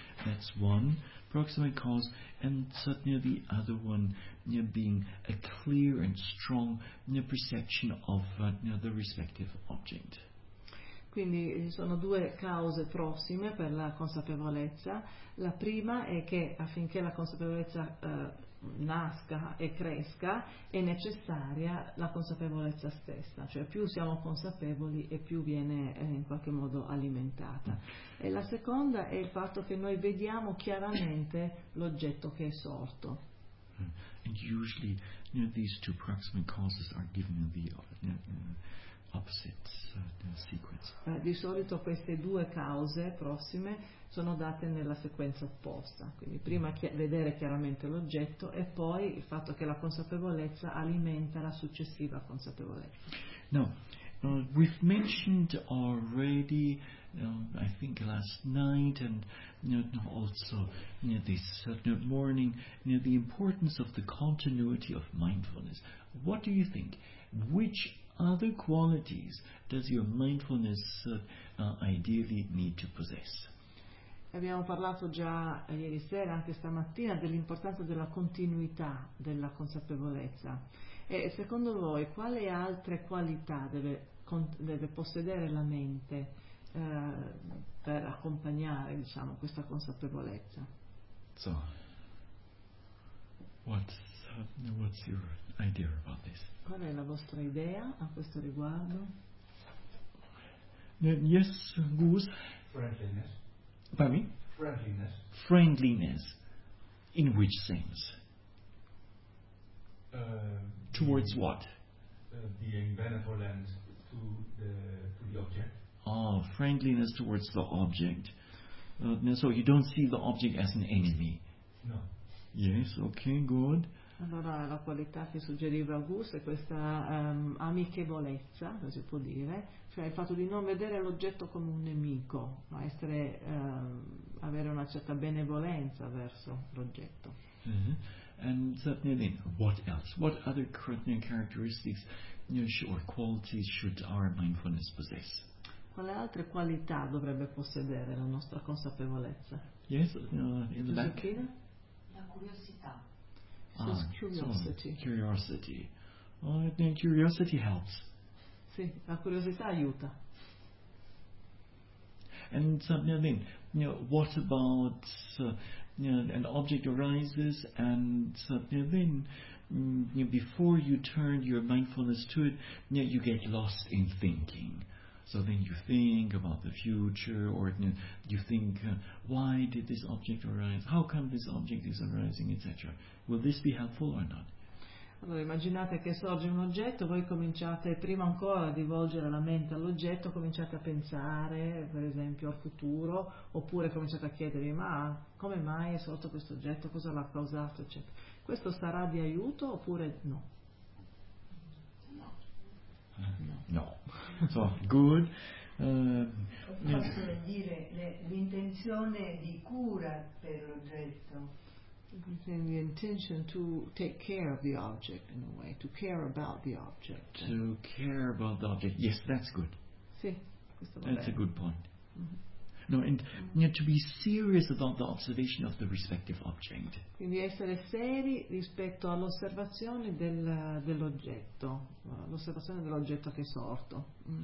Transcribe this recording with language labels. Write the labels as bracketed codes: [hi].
[en] That's one proximate cause, and suddenly the other one being a clear and strong perception of the respective object. [it] Quindi sono due cause prossime per la consapevolezza. La prima è che affinché la consapevolezza nasca e cresca è necessaria la consapevolezza stessa, cioè più siamo consapevoli e più viene in qualche modo alimentata. E la seconda è il fatto che noi vediamo chiaramente l'oggetto che è sorto. [en] And usually these two proximate causes are given in the opposite sequence. [it] Di solito queste due cause prossime sono date nella sequenza opposta, quindi prima vedere chiaramente l'oggetto e poi il fatto che la consapevolezza alimenta la successiva consapevolezza. [en] No, we've mentioned already, I think last night and also this morning, the importance of the continuity of mindfulness. What do you think? Which other qualities does your mindfulness ideally need to possess? [it] Abbiamo parlato già ieri sera, anche stamattina, dell'importanza della continuità della consapevolezza. E secondo voi, quale altre qualità deve possedere la mente per accompagnare, diciamo, questa consapevolezza? [en] So, what's your idea about this? [it] Qual è la vostra idea a questo riguardo? [en] Yes, Gus? Friendliness. Pardon me? Friendliness. Friendliness. In which sense? Towards being, what? Being benevolent to the object. Oh, friendliness towards the object. So you don't see the object as an enemy. No. Yes, okay, good. [it] Allora la qualità che suggeriva Gus è questa amichevolezza, si può dire, cioè il fatto di non vedere l'oggetto come un nemico, ma essere avere una certa benevolenza verso l'oggetto. [en] Mm-hmm. And then what else? What other characteristics or qualities should our mindfulness possess? [it] Quale altre qualità dovrebbe possedere la nostra consapevolezza? [en] Yes, in the back. [it] La curiosità. [en] Curiosity. Oh, curiosity helps. [it] Sì, la curiosità aiuta. [en] And something, what about an object arises and something, before you turn your mindfulness to it, you get lost in thinking. So then you think about the future, or you think, why did this object arise? How come this object is arising, etc. Will this be helpful or not? [it] Allora immaginate che sorge un oggetto, voi cominciate prima ancora a rivolgere la mente all'oggetto, cominciate a pensare, per esempio, al futuro, oppure cominciate a chiedervi, ma come mai è sorto questo oggetto, cosa l'ha causato, eccetera. Questo sarà di aiuto oppure no? [en] No, so good. [it] Posso dire l'intenzione di cura per l'oggetto. [en] The intention to take care of the object in a way, to care about the object. To care about the object, yes, that's good. [it] Sì, [en] that's a good point. Mm-hmm. No, and to be serious about the observation of the respective object. [it] Quindi essere seri rispetto all'osservazione dell'oggetto, l'osservazione dell'oggetto che è sorto.